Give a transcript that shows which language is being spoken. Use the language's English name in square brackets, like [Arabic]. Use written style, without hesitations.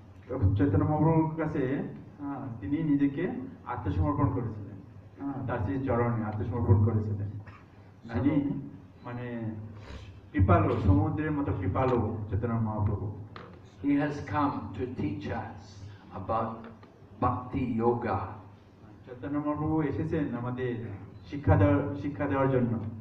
[Bangla] তখন চৈতন্য মহাপ্রভুর কাছে তিনি নিজেকে আত্মসমর্পণ করেছিলেন, তার সেই চরণে আত্মসমর্পণ করেছিলেন। তিনি মানে কৃপালু, সমুদ্রের মতো কৃপালু Chaitanya Mahaprabhu. [English] He has come to teach us about Bhakti Yoga. [Bangla] Chaitanya Mahaprabhu এসেছেন আমাদের শিক্ষা দেওয়ার জন্য।